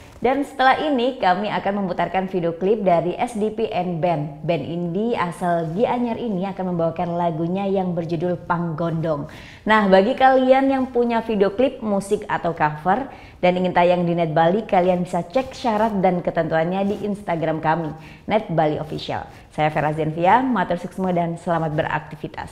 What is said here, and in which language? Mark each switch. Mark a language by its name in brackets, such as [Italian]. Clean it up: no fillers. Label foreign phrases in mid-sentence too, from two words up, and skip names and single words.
[Indonesian] Dan setelah ini kami akan memutarkan video klip dari SDP and Band. Band indie asal Gianyar ini akan membawakan lagunya yang berjudul Panggondong. Nah, bagi kalian yang punya video klip, musik atau cover dan ingin tayang di Net Bali, kalian bisa cek syarat dan ketentuannya di Instagram kami, Net Bali Official. Saya Vera Zenvia, [Balinese] matur suksma [Indonesian] dan selamat beraktivitas.